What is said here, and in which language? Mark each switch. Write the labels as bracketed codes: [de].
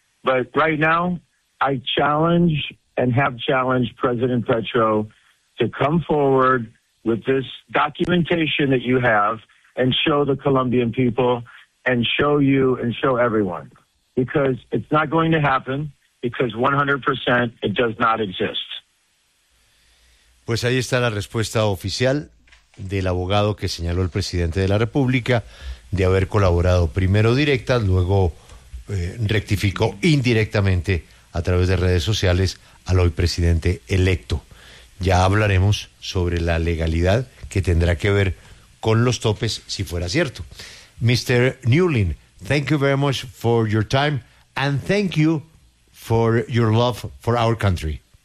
[en] But right now, I challenge and have challenged President Petro to come forward with this documentation that you have and show the Colombian people and show you and show everyone, because it's not going to happen, because 100% it does not exist. [es] Pues ahí está la respuesta oficial del abogado que señaló el presidente de la República de haber colaborado primero directa, luego rectificó indirectamente a través de redes sociales al hoy presidente electo. Ya hablaremos sobre la legalidad que tendrá que ver con los topes si fuera cierto. [en] Mr. Newlin, thank you very much for your time and thank you for your love for our country.